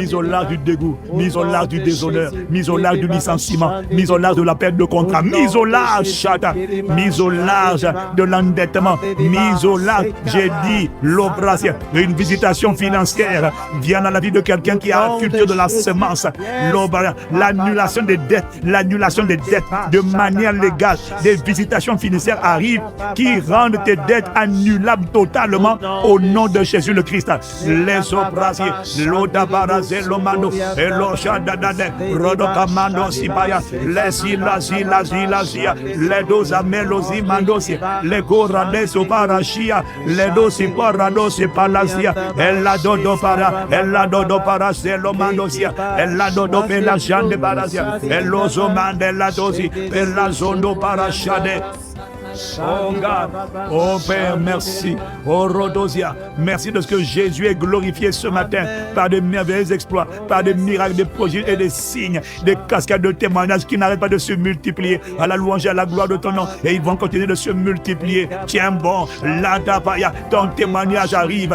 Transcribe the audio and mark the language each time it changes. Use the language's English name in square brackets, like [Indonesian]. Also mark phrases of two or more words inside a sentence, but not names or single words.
[French] au large du dégoût, mise au large du déshonneur, mise au large du licenciement, mise au large de la perte de contrat, mise au large, mise au large de l'endettement, mise au large, j'ai dit, l'opération, une visitation financière vient dans la vie de quelqu'un qui a la culture de la semence, l'annulation des dettes, de manière légale, des visitations financières arrivent qui rendent tes dettes annulables totalement au nom de Jésus le Christ. Les opérations, l'odabarazé, l'omano, et l'oshadadade, rodokamando sibaya, les dozamelosi mandosi, les gorades soparachia, les dosi paradosi palasia, la dodo para, c'est l'omandosia, la dodo pela jande parasia, l'ozomande la dosi, la zondo parachade. Oh God, oh Père, merci. Oh Rhodosia, merci de ce que Jésus est glorifié ce matin par de merveilleux exploits, par des miracles, des prodiges et des signes, des cascades de témoignages qui n'arrêtent pas de se multiplier à la louange et à la gloire de ton nom. Et ils vont continuer de se multiplier. Tiens bon, là, ton témoignage arrive.